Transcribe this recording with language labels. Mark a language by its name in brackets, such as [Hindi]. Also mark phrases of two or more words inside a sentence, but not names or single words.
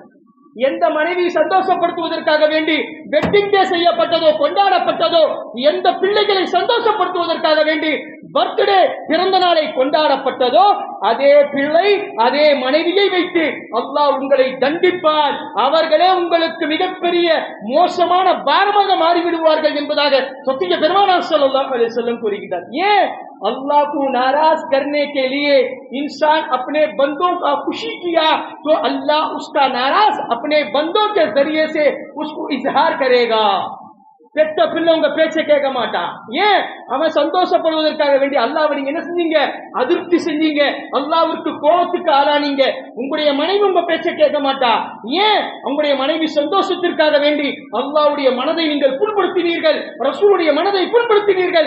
[Tamil] எந்த மனைவி சந்தோஷப்படுத்துவதற்காக வேண்டி [English] wedding day [Tamil] செய்யப்பட்டதோ, கொண்டாடப்பட்டதோ, எந்த பிள்ளைகளை சந்தோஷப்படுத்துவதற்காக வேண்டி பர்த்டே, பிறந்த நாளை கொண்டாடப்பட்டதோ, அதே பிள்ளை அதே மனைவியை வைத்து அல்லாஹ் உங்களை தண்டிப்பார். அவர்களே உங்களுக்கு மிகப்பெரிய மோசமான பாரமாக மாறிவிடுவார்கள் என்பதாக சத்திய பெருமானார் [Arabic] صلى الله عليه وسلم [Tamil] கூறுகிறார். ஏன்? [Hindi] अल्लाह को नाराज करने के लिए इंसान अपने बंदों का खुशी किया तो अल्लाह उसका नाराज अपने बंदों के जरिए से उसको इजहार करेगा. [Tamil] பெத்த பிள்ளை உங்க பேச்சை கேட்க மாட்டான். ஏன்? அவன் சந்தோஷப்படுவதற்காக வேண்டி அல்லாஹ்வை நீங்க என்ன செஞ்சீங்க? அதிருப்தி செஞ்சீங்க, அல்லாஹ்வுக்கு கோபத்துக்கு ஆளானீங்க. உங்களுடைய மனைவி உங்க பேச்சை கேட்க மாட்டா. ஏன்? உங்களுடைய மனைவி சந்தோஷத்திற்காக வேண்டி அல்லாஹ்வுடைய மனதை நீங்கள் புண்படுத்தினீர்கள், ரசூலுடைய மனதை புண்படுத்தினீர்கள்.